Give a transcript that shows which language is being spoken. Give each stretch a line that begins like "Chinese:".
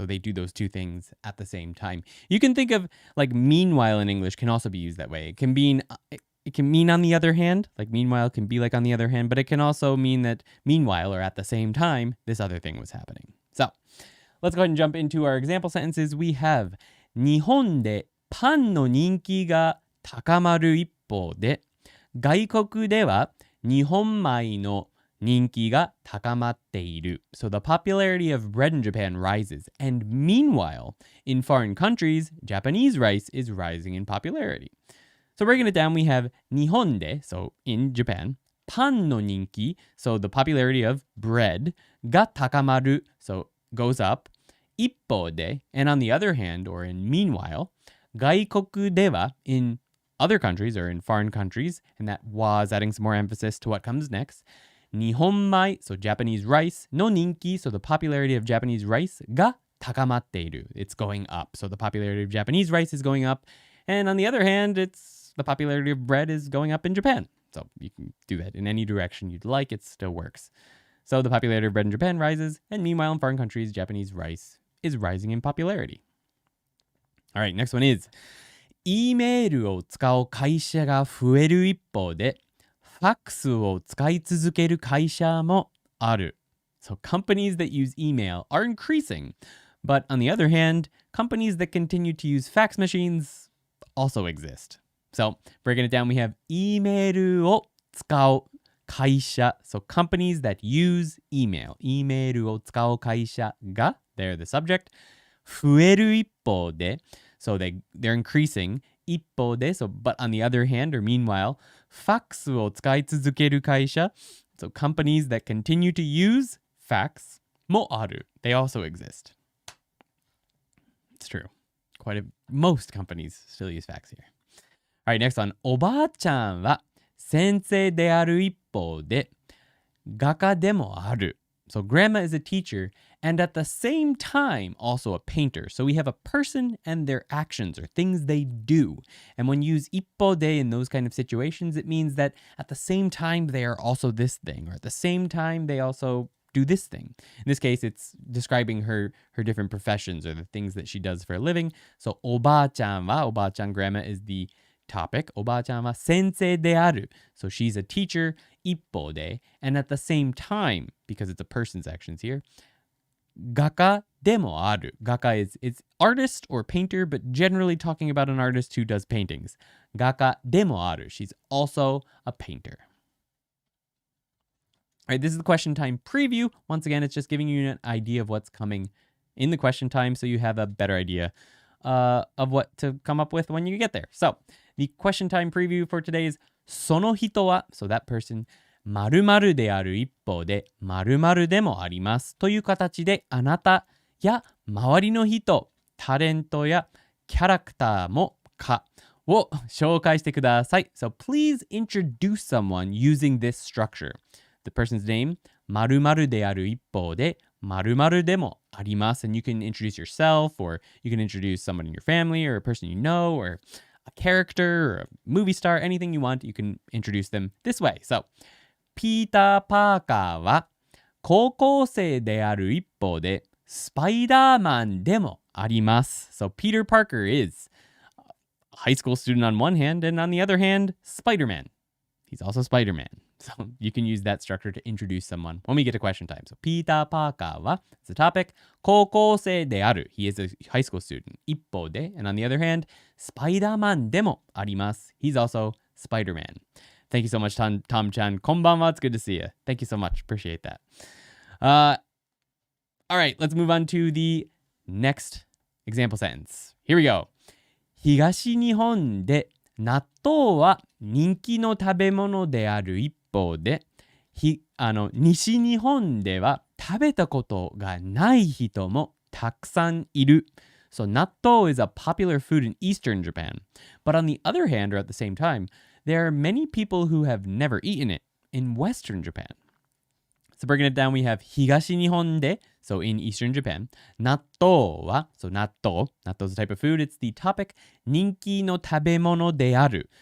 English: So they do those two things at the same time. You can think of like meanwhile in English can also be used that way. It can mean on the other hand, like meanwhile can be like on the other hand, but it can also mean that meanwhile or at the same time, this other thing was happening. So let's go ahead and jump into our example sentences.
Japanese: We have 日本でパンの人気が高まる一方で、外国では日本米の人気が高まっている.
English: So the popularity of bread in Japan rises. And meanwhile, in foreign countries, Japanese rice is rising in popularity. So breaking it down, we have
Japanese: 日本で,
English: so in Japan,
Japanese: パンの人気,
English: so the popularity of bread,
Japanese: が高まる,
English: so goes up.
Japanese: 一方で,
English: and on the other hand, or in meanwhile,
Japanese: 外国では,
English: in other countries or in foreign countries, and that wa is adding some more emphasis to what comes next.
Japanese: 日本米,
English: so Japanese rice,
Japanese: の人気,
English: so the popularity of Japanese rice,
Japanese: が高まっている.
English: It's going up. So the popularity of Japanese rice is going up. And on the other hand, it's the popularity of bread is going up in Japan. So you can do that in any direction you'd like. It still works. So the popularity of bread in Japan rises, and meanwhile in foreign countries, Japanese rice is rising in popularity. All right, next one is
Japanese: E メールを使う会社が増える一方で、ファックスを使い続ける会社もある.
English: So companies that use email are increasing. But on the other hand, companies that continue to use fax machines also exist. So breaking it down, we have
Japanese: E メールを使う会社.
English: So companies that use email.
Japanese: E メールを使う会社が,
English: they're the subject.
Japanese: 増える一方で,
English: so they're increasing.
Japanese: 一方で,
English: so but on the other hand or meanwhile,
Japanese: ファックスを使い続ける会社.
English: So companies that continue to use fax
Japanese: もある.
English: They also exist. It's true. Most companies still use fax here. All right, next one.
Japanese: おばあちゃんは先生である一方で画家でもある.
English: So grandma is a teacher and at the same time also a painter. So we have a person and their actions or things they do. And when you use 一方で in those kind of situations, it means that at the same time they are also this thing, or at the same time they also do this thing. In this case, it's describing her different professions or the things that she does for a living. So
Japanese: おばあちゃんは,
English: おばあちゃん grandma is the topic.
Japanese: おばあちゃんは先生である.
English: So she's a teacher.
Japanese: 一方で,
English: and at the same time, because it's a person's actions here,
Japanese: 画家でもある。
English: 画家 is it's artist or painter, but generally talking about an artist who does paintings.
Japanese: 画家でもある.
English: She's also a painter. All right, this is the question time preview. Once again, it's just giving you an idea of what's coming in the question time so you have a better idea of what to come up with when you get there. So, the question time preview for today is
Japanese: その人は,
English: so that person,
Japanese: 〇〇である一方で〇〇でもありますという形であなたや周りの人、タレントやキャラクターもかを紹介してください。
English: So please introduce someone using this structure. The person's name,
Japanese: 〇〇である一方で〇〇でもあります.
English: And you can introduce yourself, or you can introduce someone in your family, or a person you know, or a character, or a movie star, anything you want, you can introduce them this way.
Japanese: So, ピーター・パーカーは高校生である一方でスパイダーマンでもあります.
English: So, Peter Parker is a high school student on one hand, and on the other hand, Spider-Man. He's also Spider-Man. So you can use that structure to introduce someone when we get to question time. So Peter Parker は it's the topic
Japanese: 高校生である
English: he is a high school student
Japanese: 一方で
English: and on the other hand
Japanese: スパイダーマンでもあります
English: he's also Spider-Man. Thank you so much Tom-chan
Japanese: こんばんは
English: it's good to see you. Thank you so much, appreciate that. All right, let's move on to the next example sentence. Here we go.
Japanese: 東日本で納豆は人気の食べ物である一方で、西日本では食べたことがない人もたくさんいる。
English: So 納豆 is a popular food in Eastern Japan. But on the other hand, or at the same time, there are many people who have never eaten it in Western Japan. So breaking it down, we have
Japanese: 東日本で
English: so in Eastern Japan.
Japanese: 納豆は
English: so 納豆 is a type of food. It's the topic
Japanese: 人気の食べ物である.